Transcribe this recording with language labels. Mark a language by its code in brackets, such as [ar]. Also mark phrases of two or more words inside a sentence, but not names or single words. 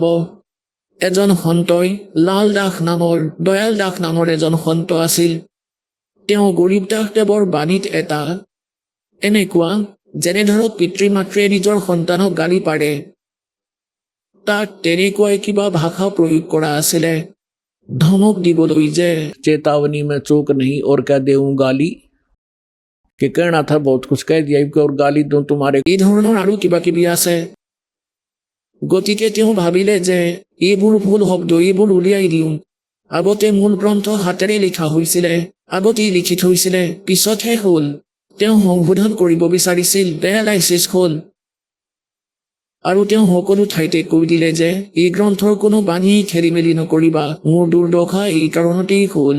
[as] এজন সন্তই লাল দাস নামৰ দয়াল দাস নামৰ এজন সন্ত আছিল। তেওঁ গৰীবদাসদেৱৰ বাণীত এটা এনেকুৱা যেনে ধৰক পিতৃ মাতৃয়ে নিজৰ সন্তানক গালি পাৰে তাত তেনেকুৱাই কিবা ভাষা প্ৰয়োগ কৰা আছিলে ধমক দিবলৈ যে [hi] चेतावनी में चूक नहीं और क्या देऊं गाली कि कहना था बहुत कुछ कह दिया कि और गाली दूं तुम्हारे। [as] এই ধৰণৰ আৰু কিবা কিবি আছে। গতিকে তেওঁ ভাবিলে যে এইবোৰ ভুল শব্দ এইবোৰ উলিয়াই দিওঁ। আগতে মূল গ্ৰন্থ হাতেৰে লিখা হৈছিলে আগতেই লিখি থৈছিলে পিছতহে হ'ল। তেওঁ সংশোধন কৰিব বিচাৰিছিল পেৰালাইচিছ হ'ল আৰু তেওঁ সকলো ঠাইতে কৈ দিলে যে এই গ্ৰন্থৰ কোনো বাণী খেলি মেলি নকৰিবা মোৰ দুৰ্দশা এই কাৰণতেই হ'ল।